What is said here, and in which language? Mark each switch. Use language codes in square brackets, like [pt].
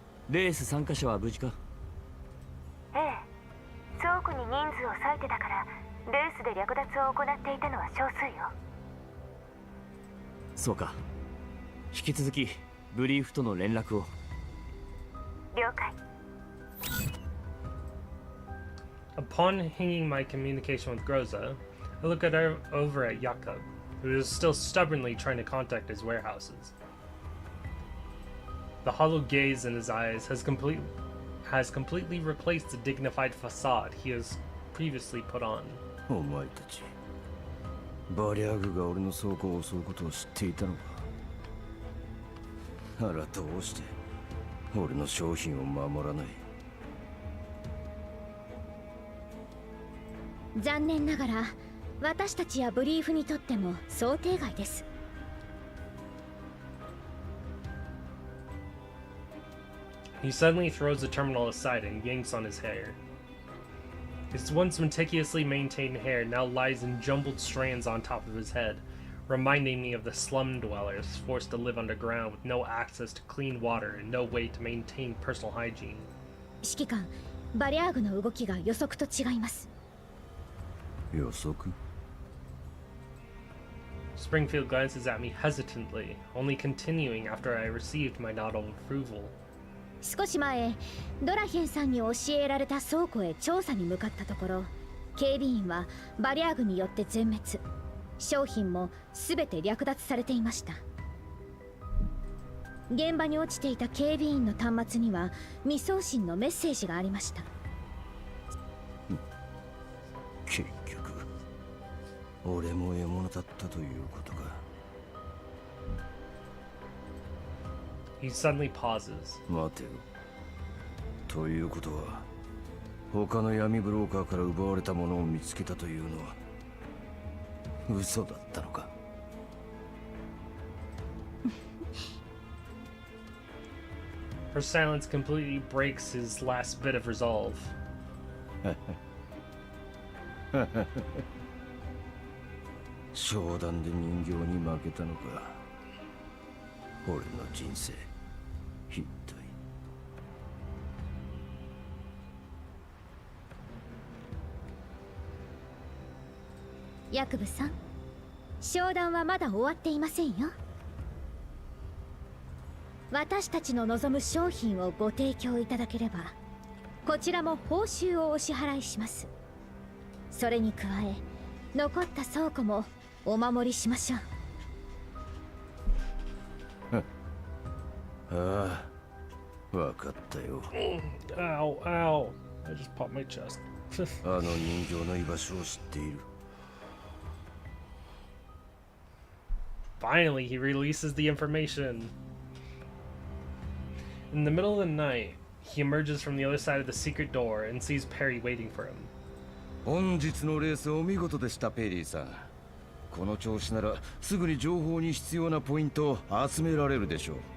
[ja] レース参加者は無事か？ええ、倉庫に人数を割いてたからレースで略奪を行っていたのは少数よ。そうか。引き続きブリーフとの連絡を。了解。 [en] Upon hanging my communication with Groza, I look over at Jakob, who is still stubbornly trying to contact his warehouses. The hollow gaze in his eyes has completely replaced the dignified facade he has previously put on. [ja] お前たち、バリアグが俺の倉庫を襲うことを知っていたのか。ならどうして俺の商品を守らない。残念ながら私たちやブリーフにとっても想定外です。 [en] He suddenly throws the terminal aside and yanks on his hair. His once meticulously maintained hair now lies in jumbled strands on top of his head, reminding me of the slum dwellers forced to live underground with no access to clean water and no way to maintain personal hygiene. [ja] 指揮官、バリアーグの動きが予測と違います。予測？ [en] Springfield glances at me hesitantly, only continuing after I received my nod of approval. [ja] 少し前、ドラヒェンさんに教えられた倉庫へ調査に向かったところ、警備員はバリアーグによって全滅。商品も全て略奪されていました。現場に落ちていた警備員の端末には未送信のメッセージがありました。結局俺も獲物だったということか。 [en] He suddenly pauses. [ja] 待てよ。ということは他の闇ブローカーから奪われたものを見つけたというのは嘘だったのか。 [en] Her silence completely breaks his last bit of resolve. [ja] 商談で人形に負けたのか。俺の人生ひどい。ヤクブさん、商談はまだ終わっていませんよ。私たちの望む商品をご提供いただければ、こちらも報酬をお支払いします。それに加え、残った倉庫もお守りしましょう。ああ、わかったよ。 [en] Ow, ow. I just popped my chest. [ja] あの人形の居場所を知っている。 [en] Finally, he releases the information. In the middle of the night, he emerges from the other side of the secret door and sees Perry waiting for him. [ja] 本日のレースお見事でした、ペリーさん。この調子ならすぐに情報に必要なポイントを集められるでしょう。